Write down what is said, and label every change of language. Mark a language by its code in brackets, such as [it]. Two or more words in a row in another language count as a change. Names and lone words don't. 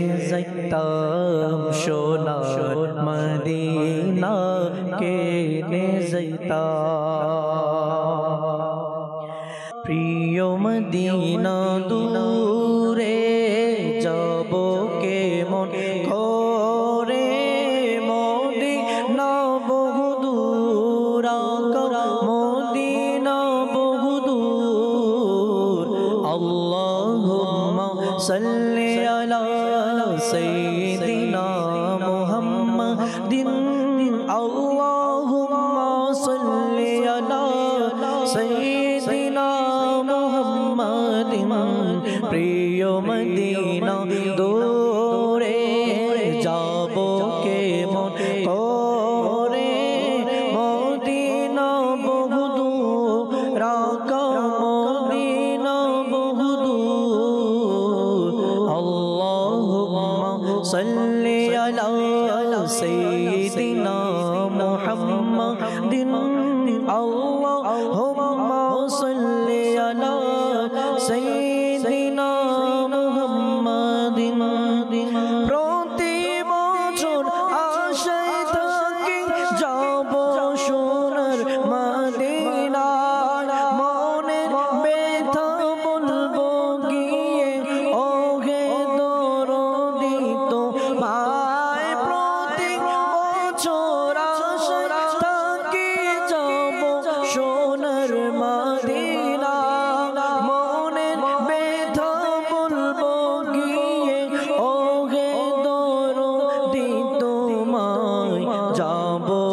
[bn] যাইতাম সোনার মদিনা কেনে যাইতাম প্রিয় মদিনা দূরে যাব কেমন করে মদিনা বহুদূর মদিনা বহুদূর [ar] আল্লাহুম্মা صلی علی سیدنا محمد اللہم صلی علی سیدنا محمد [bn] প্রিয় মদিনা দূরে যাব কে মন করে মদিনা বহুদূর রাকা মদিনা [ar] বহুদূর اللهم صل على سيدنا محمد اللهم صل على سيدنا [bn] মুহাম্মাদিন প্রতি বছর আশায় থাকি যাব সোনার মদিনা মনের ব্যথা বলবো গিয়ে ওহে দরদি তোমায় প্রতি বছর আশায় থাকি যাব সোনার মদিনা মনের ব্যথা বলবো গিয়ে ওহে দরদি তোমায় যাব